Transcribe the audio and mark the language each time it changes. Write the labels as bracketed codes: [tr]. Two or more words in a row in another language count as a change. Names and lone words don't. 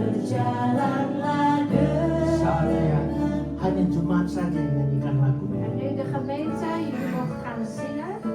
[id] berjalanlah Saatnya hanya jemaat saja yang nyanyikan lagu. [nl] En nu de gemeente, jullie mogen gaan zingen.